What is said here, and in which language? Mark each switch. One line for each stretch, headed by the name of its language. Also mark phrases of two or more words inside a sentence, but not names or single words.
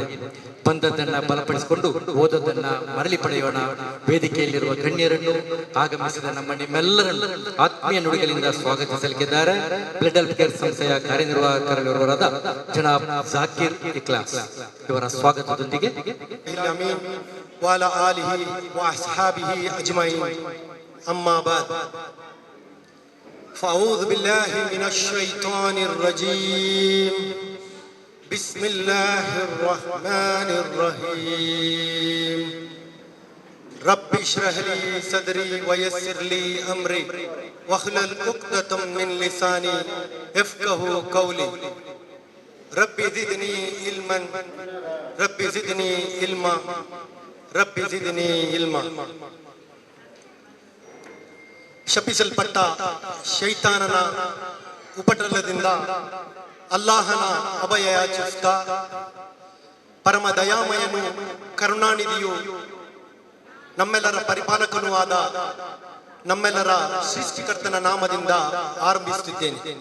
Kannada: ಬಂದದ್ದನ್ನ ಬಲಪಡಿಸಿಕೊಂಡು ಓದೋದನ್ನ ಮರಳಿ ಪಡೆಯೋಣ. ವೇದಿಕೆಯಲ್ಲಿರುವ ಗಣ್ಯರನ್ನು, ಆಗಮಿಸಿದ ನಿಮ್ಮೆಲ್ಲರನ್ನು ಆತ್ಮೀಯ ನುಡಿಗಳಿಂದ ಸ್ವಾಗತಿಸಲಿದ್ದಾರೆ ಬ್ಲಡ್ ಹೆಲ್ಪ್ ಕೇರ್ ಸಂಸ್ಥೆಯ ಕಾರ್ಯನಿರ್ವಾಹಕರಾದ ಜನಾಬ್ ಜಾಕಿರ್ ಇಕ್ಲಾಸ್ ಇವರ ಸ್ವಾಗತದೊಂದಿಗೆ
Arabic: وعلى آله وأصحابه أجمعين أما بعد فأعوذ بالله من الشيطان الرجيم بسم الله الرحمن الرحيم رب اشرح لي صدري ويسر لي أمري واحلل عقدة من لساني يفقهوا قولي رب زدني علما رب زدني علما رب زدني علما.
Kannada: ಶಪಿಸಲ್ಪಟ್ಟ ಶೈತಾನನ ಉಪಟಳದಿಂದ ಅಲ್ಲಾಹನ ಅಭಯ ಯಾಚಿಸುತ್ತಾ ಪರಮ ದಯಾಮಯನು ಕರುಣಾನಿಧಿಯು ನಮ್ಮೆಲ್ಲರ ಪರಿಪಾಲಕನೂ ಆದ ನಮ್ಮೆಲ್ಲರ ಸೃಷ್ಟಿಕರ್ತನ ನಾಮದಿಂದ ಆರಂಭಿಸುತ್ತಿದ್ದೇನೆ.